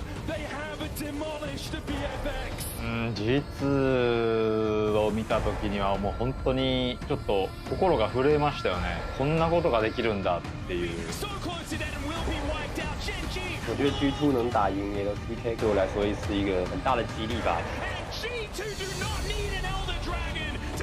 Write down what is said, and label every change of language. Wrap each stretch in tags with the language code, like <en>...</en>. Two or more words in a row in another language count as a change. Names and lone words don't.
<ja>実を見た時にはもう本当にちょっと心が震えましたよね。こんなことができるんだっていう。</ja> <zh>我觉得 G2 能打赢 LCP 对我来说是一个很大的激励吧。</zh>